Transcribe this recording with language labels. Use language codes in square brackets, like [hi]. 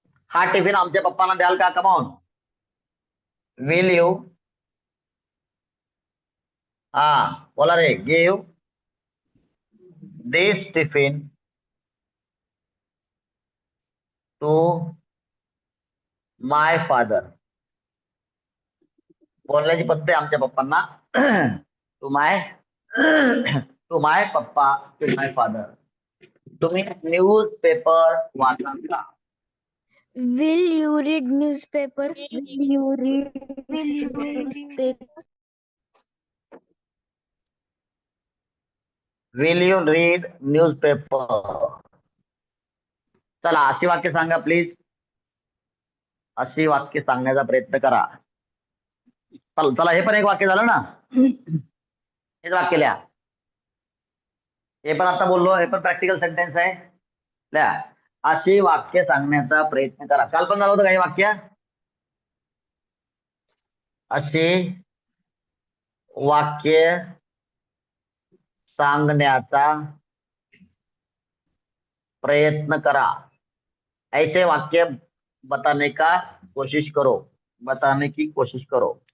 [mr] हा टिफिन आमच्या पप्पांना द्याल का? Come on. विल यू, हा बोला रे, [en] Give this tiffin to my father. [mr] बोलण्याची पद्धत आहे आमच्या पप्पांना. [en] To my to my papa, to my father. [mr] तुम्ही न्यूज पेपर वाचाल का? [en] Will you read newspaper? Will you read will you read newspaper? [mr] चला, अशी वाक्य सांगा प्लीज. अशी वाक्य सांगण्याचा प्रयत्न करा. चला, हे पण एक वाक्य झालं ना. हेच वाक्य लिहा. हे पण आता बोललो, हे पण प्रॅक्टिकल सेंटेन्स आहे. लिहा. अशी वाक्य सांगण्याचा प्रयत्न करा. काल पण झालं होतं काही वाक्य. अशी वाक्य सांगण्याचा प्रयत्न करा. [hi] ऐसे वाक्य बताने का कोशिश करो, बताने की कोशिश करो.